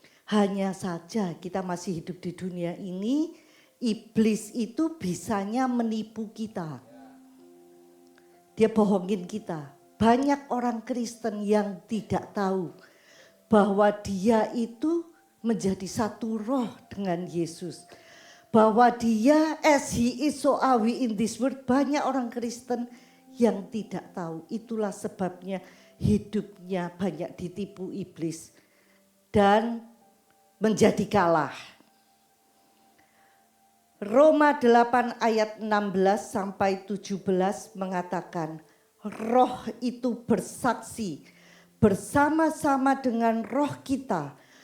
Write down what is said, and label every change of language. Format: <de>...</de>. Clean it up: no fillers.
<id>Hanya saja kita masih hidup di dunia ini, iblis itu bisanya menipu kita. Dia bohongin kita. Banyak orang Kristen yang tidak tahu bahwa dia itu menjadi satu roh dengan Yesus. Bahwa dia</id> <en>as he is so are we in this world.</en> <id>Banyak orang Kristen yang tidak tahu. Itulah sebabnya hidupnya banyak ditipu iblis dan menjadi kalah. Roma 8 ayat 16 sampai 17 mengatakan, roh itu bersaksi bersama-sama dengan roh kita</id>